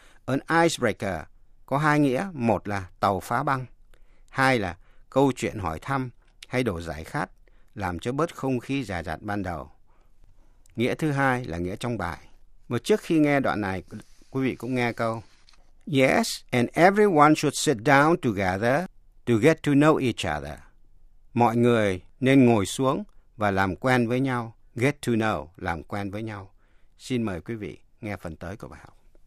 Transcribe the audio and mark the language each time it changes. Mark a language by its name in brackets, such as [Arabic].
[Vietnamese] An icebreaker có hai nghĩa, một là tàu phá băng, hai là câu chuyện hỏi thăm hay đổ giải khát, làm cho bớt không khí dè dặt ban đầu. Nghĩa thứ hai là nghĩa trong bài. Và trước khi nghe đoạn này, quý vị cũng nghe câu. [English] Yes, and everyone should sit down together to get to know each other. [Vietnamese] Mọi người nên ngồi xuống và làm quen với nhau. Get to know, làm quen với nhau. Xin mời quý vị nghe phần tới của bài học.